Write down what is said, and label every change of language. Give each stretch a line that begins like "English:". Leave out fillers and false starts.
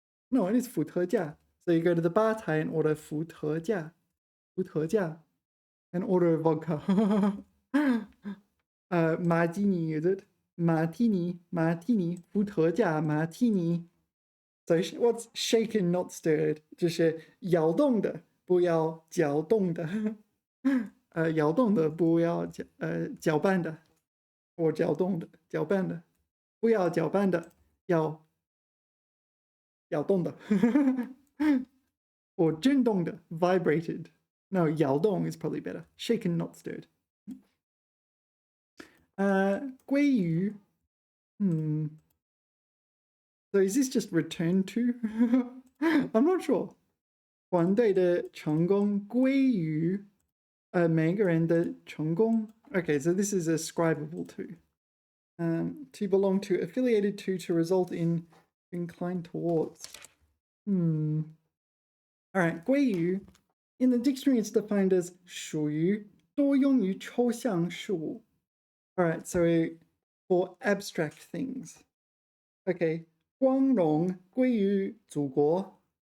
English: No, it is 伏特加.So you go to the bar 台 and order 伏特加. 伏特加.And order a vodka. Martini, is it? Martini, 伏特加 martini. So what's shaken, not stirred?
Chinese: 就是摇动的，不要搅动的。摇动的，不要搅拌的。或搅动的，搅拌的。不要搅拌的，要摇动的。
English: or 震动的 vibrated. No, 摇动 is probably better. Shaken, not stirred.
Chinese: 鲑鱼.
English: So is this just returned to? I'm not sure.
Chinese: 团队的成功归于每个人的成功.
English: Okay, so this is ascribable to. To belong to, affiliated to result in, inclined towards. All right, 归于. In the dictionary, it's defined as
Chinese: 属于多用于抽象事物.
English: All right, so for abstract things.
Chinese: Okay, 光荣归于祖国.